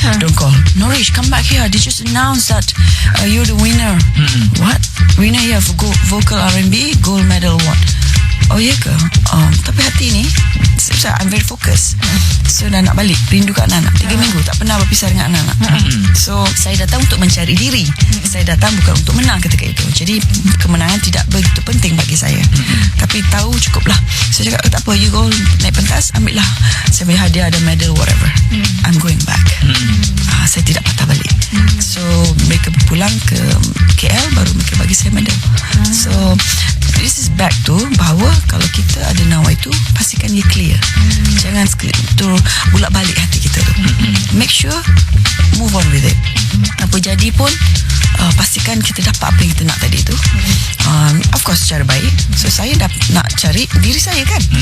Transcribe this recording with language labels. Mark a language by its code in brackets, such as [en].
[en] Don't call Norish, come back here, they just announced that you're the winner. What? Winner here for vocal R&B gold medal award. [ms] Oh ya ke? Tapi hati ni [en] I'm very focused. [ms] So dah nak balik, rindu kat anak-anak. 3 minggu tak pernah berpisah dengan anak-anak. So saya datang untuk mencari diri. Saya datang bukan untuk menang ketika itu. Jadi kemenangan tidak begitu penting bagi saya. Tapi tahu cukuplah. Saya cakap tak apa, [en] you go [ms] naik pentas, ambil lah. Saya beri hadiah, ada medal, whatever. [en] I'm going back. [ms] Saya tidak patah balik. So mereka pulang ke KL, baru mereka bagi saya medal. [en] So this is back to [ms] bahawa kalau kita ada nawa itu, pastikan dia clear. Jangan tu bulak balik hati kita tu. [en] Make sure move on with it. [ms] Apa jadi pun pastikan kita dapat apa yang kita nak tadi tu. [en] Of course [ms] secara baik. So saya nak cari diri saya kan.